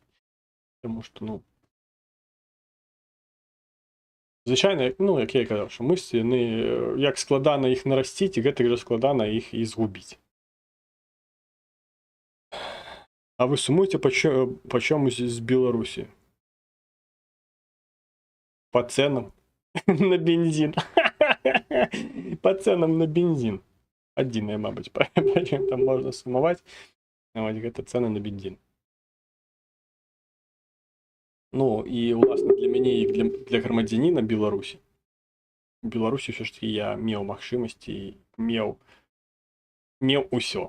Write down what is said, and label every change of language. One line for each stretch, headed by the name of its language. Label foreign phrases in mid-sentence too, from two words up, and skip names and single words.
Belarusian: Таму што, звычайна, як я і казаў, што мышцы, яны, як складана іх нарасціць, гэтак жа складана іх і згубіць. А вы сумуеце па чомусь з Беларусі?
Russian: По ценам на бензин. По ценам на бензин.
Belarusian: Адзінае, мабыць, па чым там можна сумаваць. Гэта цены на бензин. Ну, і, уласна, для мяне і для грамадзяніна Беларусі. У Беларусі ўсё ж такі я меў магчымасці, меў усё.